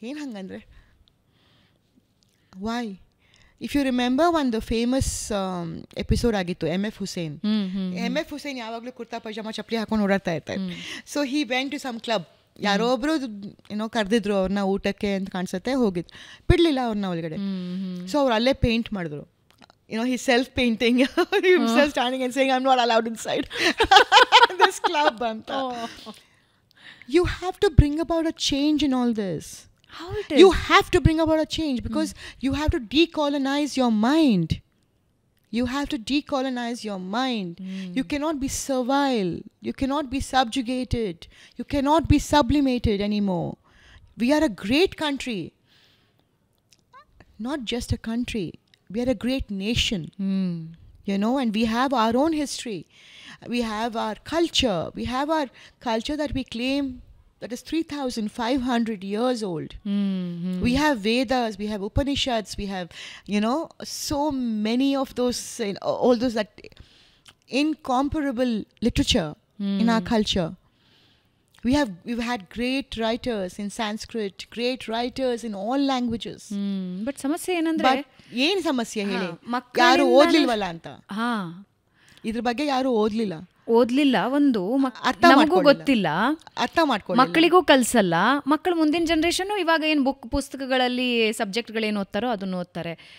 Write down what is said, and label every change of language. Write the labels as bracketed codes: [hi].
[kn] ಏನು ಹಂಗಂದ್ರೆ Y? [en] if you remember [kn] ಒಂದು ಫೇಮಸ್ ಎಪಿಸೋಡ್ ಆಗಿತ್ತು MF ಹುಸೇನ್. MF ಹುಸೇನ್ ಯಾವಾಗಲೂ ಕುರ್ತಾ ಪೈಜಾಮ ಚಪ್ಪಲಿ ಹಾಕೊಂಡು ಓಡಾಡ್ತಾ ಇರ್ತಾರೆ. [en] So he went to some club. [kn] ಯಾರೋ ಒಬ್ರು ಏನೋ ಕರೆದಿದ್ರು ಅವ್ರನ್ನ ಊಟಕ್ಕೆ ಅಂತ ಕಾಣಿಸುತ್ತೆ, ಹೋಗಿದ್ರು, ಬಿಡಲಿಲ್ಲ ಅವ್ರನ್ನ ಒಳಗಡೆ. ಸೊ ಅವ್ರು ಅಲ್ಲೇ ಪೇಂಟ್ ಮಾಡಿದ್ರು. [en] Himself painting, himself standing and saying I'm not allowed inside this club ಅಂತ. You have to bring about a change in all this. How it is? You have to bring about a change because you have to decolonize your mind. You have to decolonize your mind. You cannot be servile. You cannot be subjugated. You cannot be sublimated anymore. We are a great country. Not just a country. We are a great nation. And we have our own history. We have our culture. We have our culture that we claim that is 3,500 years old. We have Vedas, we have Upanishads, we have, so many of those, all those that incomparable literature in our culture. We've had great writers in Sanskrit, great writers in all languages. [kn] But ಸಮಸ್ಯೆ ಏನಂದ್ರೆ, ಏನು ಸಮಸ್ಯೆ ಹೇಳಿ? ಯಾರು ಓದ್ಲಿಲ್ವಲ್ಲ ಅಂತ. ಇದ್ರ ಬಗ್ಗೆ ಯಾರು ಓದ್ಲಿಲ್ಲ. ಒಂದು ನಮಗೂ ಗೊತ್ತಿಲ್ಲ, ಅರ್ಥ ಮಾಡ್ಕೊಳ್ಳಿ, ಮಕ್ಕಳಿಗೂ ಕಲ್ಸಲ್ಲ. ಮಕ್ಕಳು ಮುಂದಿನ ಜನರೇಷನ್ ಇವಾಗ ಏನು ಪುಸ್ತಕಗಳಲ್ಲಿ ಸಬ್ಜೆಕ್ಟ್ಗಳೇನು ಓದ್ತಾರೋ ಅದನ್ನು ಓದ್ತಾರೆ.